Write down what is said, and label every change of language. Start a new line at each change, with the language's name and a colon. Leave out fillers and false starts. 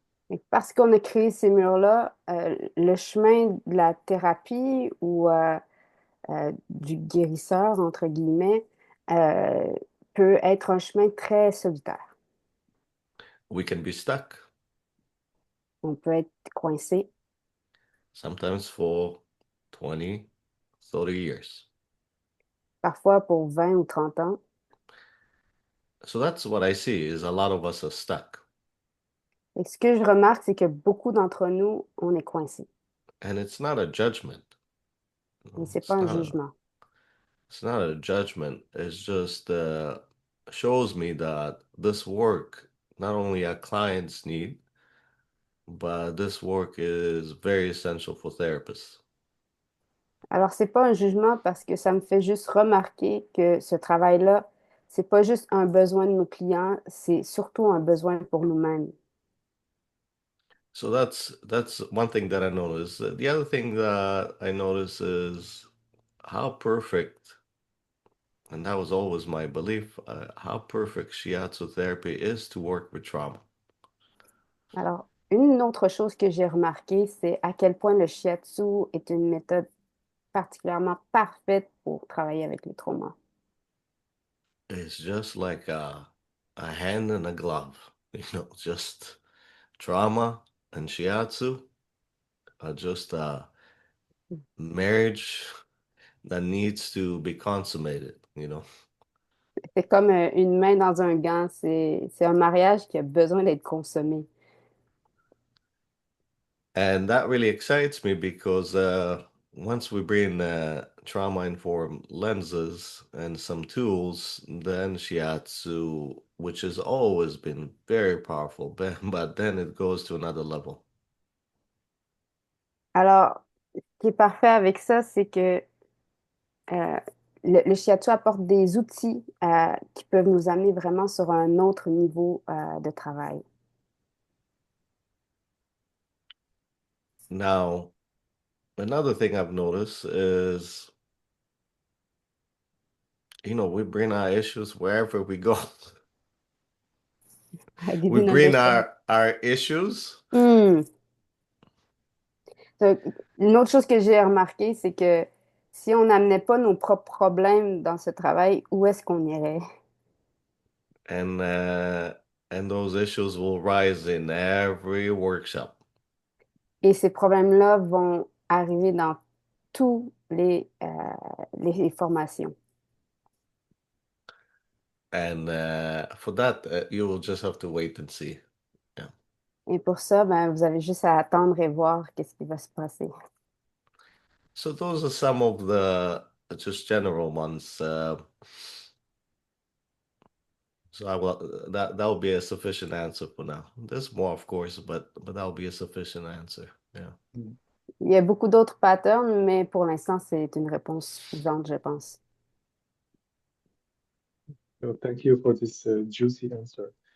French: Et parce qu'on a créé ces murs-là, le chemin de la thérapie ou du guérisseur, entre guillemets, euh, peut être un chemin très solitaire.
English: We can be stuck
French: On peut être coincé,
English: sometimes for 20, 30 years.
French: parfois pour 20 ou 30 ans.
English: So that's what I see is a lot of us are stuck.
French: Et ce que je remarque, c'est que beaucoup d'entre nous, on est coincé.
English: And it's not a judgment.
French: Et c'est pas un jugement.
English: It's not a judgment. It's just shows me that this work not only our clients need, but this work is very essential for therapists.
French: Alors, c'est pas un jugement parce que ça me fait juste remarquer que ce travail-là, c'est pas juste un besoin de nos clients, c'est surtout un besoin pour nous-mêmes.
English: So that's one thing that I notice. The other thing that I notice is how perfect, and that was always my belief, how perfect shiatsu therapy is to work with trauma.
French: Alors, une autre chose que j'ai remarqué, c'est à quel point le shiatsu est une méthode particulièrement parfaite pour travailler avec les traumas.
English: It's just like a hand and a glove, just trauma and shiatsu are just a marriage that needs to be consummated.
French: C'est comme une main dans un gant, c'est un mariage qui a besoin d'être consommé.
English: And that really excites me because once we bring trauma-informed lenses and some tools, then shiatsu, which has always been very powerful, but then it goes to another level.
French: Alors, ce qui est parfait avec ça, c'est que euh, le shiatsu apporte des outils qui peuvent nous amener vraiment sur un autre niveau de travail.
English: Now, another thing I've noticed is, we bring our issues wherever we go. We
French: Avez-vous notre
English: bring
French: échelle?
English: our issues. Hmm.
French: Donc, une autre chose que j'ai remarqué, c'est que si on n'amenait pas nos propres problèmes dans ce travail, où est-ce qu'on irait?
English: And those issues will rise in every workshop.
French: Et ces problèmes-là vont arriver dans tous les formations.
English: And for that, you will just have to wait and see. Yeah.
French: Et pour ça, ben, vous avez juste à attendre et voir qu'est-ce qui va se passer.
English: So those are some of the just general ones. So I will that'll be a sufficient answer for now. There's more, of course, but that'll be a sufficient answer. Yeah.
French: Il y a beaucoup d'autres patterns, mais pour l'instant, c'est une réponse suffisante, je pense.
English: So thank you for this juicy answer.